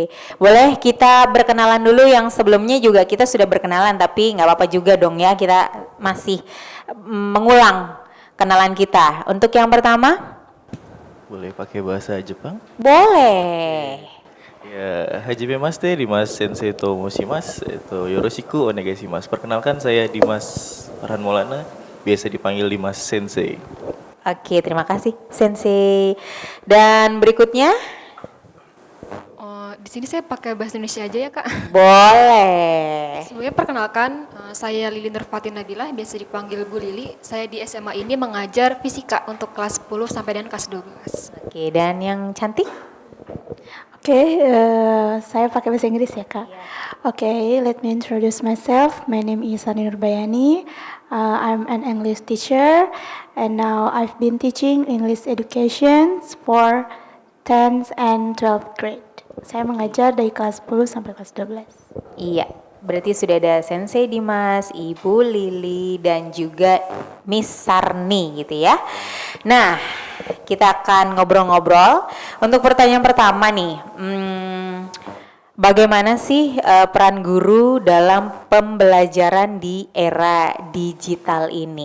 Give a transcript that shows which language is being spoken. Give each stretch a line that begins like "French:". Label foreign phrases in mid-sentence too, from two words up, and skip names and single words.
Indonesian: Boleh kita berkenalan dulu, yang sebelumnya juga kita sudah berkenalan, tapi nggak apa-apa juga dong ya, kita masih mengulang kenalan kita. Untuk yang pertama? Boleh pakai bahasa Jepang? Boleh. Ya,
Japanese: はじめまして、Dimas Sensei と申します. よろしくお願いします.
Indonesian: Perkenalkan, saya Dimas Farhan Maulana, biasa dipanggil Dimas Sensei. Oke, terima kasih Sensei. Dan berikutnya? Di sini saya pakai bahasa Indonesia aja ya, Kak. Boleh. Sebelumnya perkenalkan, saya Lili Nurfatin Nabilah, biasa dipanggil Bu Lili. Saya di SMA ini mengajar fisika untuk kelas 10 sampai dengan kelas 12. Oke, dan yang cantik? Oke, saya pakai bahasa Inggris ya, Kak. Oke,
English: let me introduce myself. My name is Sani Nurbayani. I'm an English teacher, and now I've been teaching English education for 10th and 12th grade.
Indonesian: Saya mengajar dari kelas 10 sampai kelas 12. Iya, berarti sudah ada Sensei Dimas, Ibu Lili, dan juga Miss Sarni gitu ya. Nah, kita akan ngobrol-ngobrol. Untuk pertanyaan pertama nih, bagaimana sih peran guru dalam pembelajaran di era digital ini?